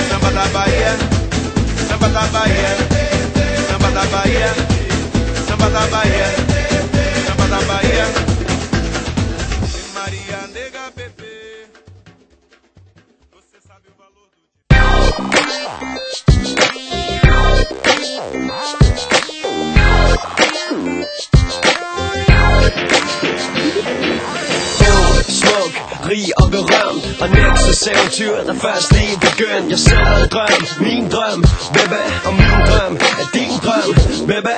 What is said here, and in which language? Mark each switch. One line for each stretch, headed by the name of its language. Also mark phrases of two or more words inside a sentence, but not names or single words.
Portuguese: da Bahia, samba da Bahia, samba da Bahia, samba da Bahia, samba da Bahia. Maria nega bebê, você sabe o valor do
Danish: rig og berømt, og Nexus eventyr, der først lige begyndt. Jeg sælger en drøm, min drøm, baby, og min drøm er din drøm, baby.